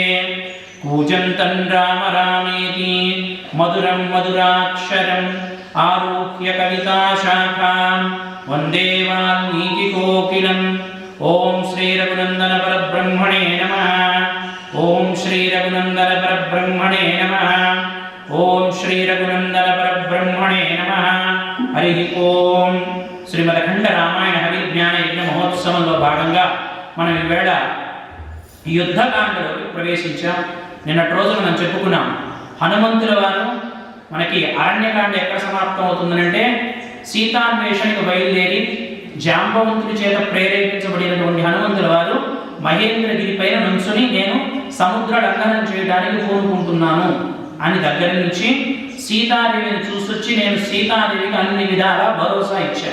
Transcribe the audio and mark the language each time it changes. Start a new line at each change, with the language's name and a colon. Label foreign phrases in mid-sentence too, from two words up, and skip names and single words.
Sanskrit: कूजन्तं राम रामेति मधुरं मधुराक्षरम् आरुह्य कविताशाखां वन्दे वाल्मीकिकोकिलम्। ओम श्री रघुनंदन परब्रह्मणे नमः। ओम श्री रघुनंदन परब्रह्मणे नमः। ओम श्री रघुनंदन परब्रह्मणे नमः। हरि ओम।
Telugu: శ్రీమదఖండ రామాయణ హరిజ్ఞాన యజ్ఞ మహోత్సవంలో భాగంగా మనం ఈవేళ యుద్ధకాండలోకి ప్రవేశించాం. నిన్నటి రోజున మనం చెప్పుకున్నాం హనుమంతుల వారు మనకి అరణ్యకాండ ఎక్కడ సమాప్తం అవుతుందంటే సీతాన్వేషణకు బయలుదేరి జాంబవంతుడి చేత ప్రేరేపించబడినటువంటి హనుమంతుల వారు మహేంద్రగిరి పైన నుంచుని నేను సముద్ర లంఘనం చేయడానికి కోరుకుంటున్నాను అని దగ్గర నుంచి సీతాదేవిని చూసొచ్చి నేను సీతాదేవికి అన్ని విధాలా భరోసా ఇచ్చాను.